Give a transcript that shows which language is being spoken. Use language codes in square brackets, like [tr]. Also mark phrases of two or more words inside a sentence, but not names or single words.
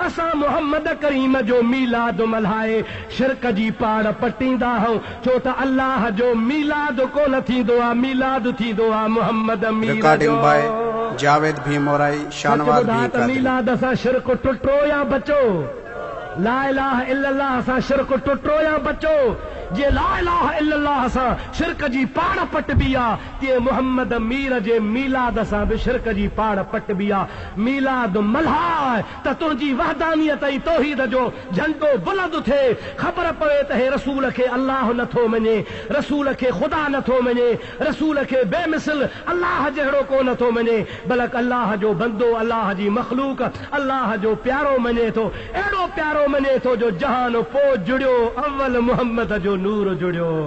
[sd] असां मुहम्मद करीम जो मीलाद मल्हाए शिरक जी पाड़ पटींदा आहियूं, छो त अल्लाह जो मीलाद कोन थींदो आहे, मीलाद थींदो आहे मुहम्मद मीलाद जो। जावेद भीमोराई शानवाद भी मीलाद सां शिरक टुटो या बचो? [ar] لا إله إلا الله [sd] सां शिरक टुटो या बचो? जे [ar] لا إله إلا الله [sd] सां शिरक जी पाड़ पटबी आहे, तीअं मुहम्मद मीर जे मीलाद सां बि शिरक जी पाड़ पटबी आहे। मीलाद मल्हाए त तुंहिंजी वहदानियत ऐं तौहीद जो झंडो बुलंद थिए, ख़बर पवे त हे रसूल खे अल्लाह नथो मञे, रसूल खे ख़ुदा नथो मञे, रसूल खे बेमिसल अल्लाह जहिड़ो को नथो मञे, बल्कि अल्लाह जो बंदो, अल्लाह जी मखलूक, अल्लाह जो प्यारो मञे थो, अहिड़ो प्यारो मञे थो जो जहान पोइ जुड़ियो अव्वल मुहम्मद जो नूर जुड़ियो।